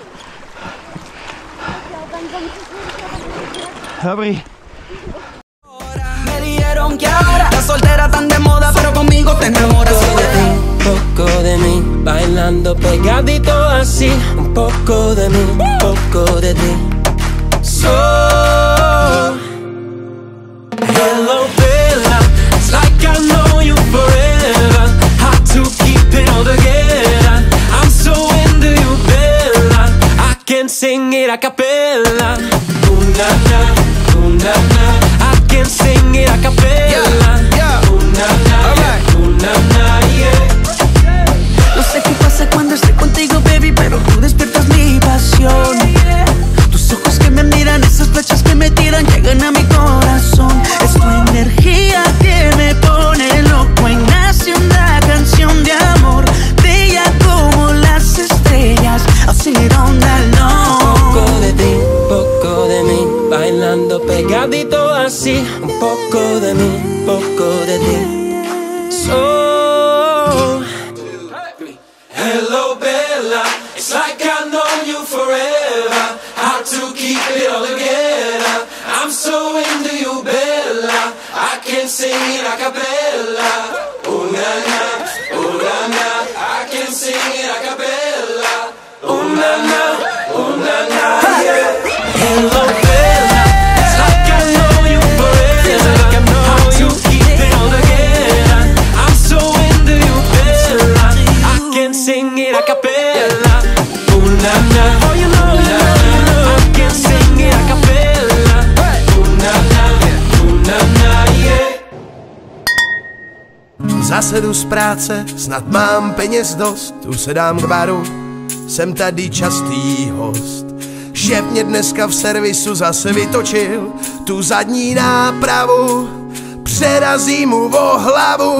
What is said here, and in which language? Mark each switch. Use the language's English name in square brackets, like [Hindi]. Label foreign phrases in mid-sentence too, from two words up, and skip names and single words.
[Czech] Dobrý. [Spanish] Me dijeron que ahora la soltera tan de moda, pero conmigo te enamoras. Poco de mí, bailando pegadito así. Un poco de mí, un poco de ti. [English] So, hello Bella, it's like I know you forever. Hard to keep it all together. I'm so into you, Bella. I can sing it a cappella. Ooh na na, ooh na na. I can sing it a cappella. Ooh na na, ooh na na, yeah. [Spanish] No sé qué pasa cuando estoy contigo, baby, pero tú despiertas mi pasión. Tus ojos que me miran, esas flechas que me tiran, llegan a mi corazón. Es tu energía que me pone loco y nace una canción de amor, bella como las estrellas. [English] I'll sing it all night long. [Spanish] Un poco de ti, un poco de mí, bailando pegadito así. Un poco de mí, un poco de ti. [English] So, hello Bella, it's like I know you forever. Hard to keep it all together. I'm so into you, Bella. I can sing it a cappella. Ooh na na, ooh na na. I can sing it a cappella. Ooh na na, ooh na na, yeah. Hello Bella, it's like I know you forever. Hard to keep it all together. I'm so into you, Bella. I can sing it a cappella. Ooh na na, oh you know, I can sing it a cappella. Ooh na na, ooh na na, yeah. [Czech] Zase jdu z práce, snad mám peněz dost, tu se dám k baru, jsem tady častý host. Šéf mě dneska v servisu zase vytočil tu zadní nápravu, přerazí mu o hlavu.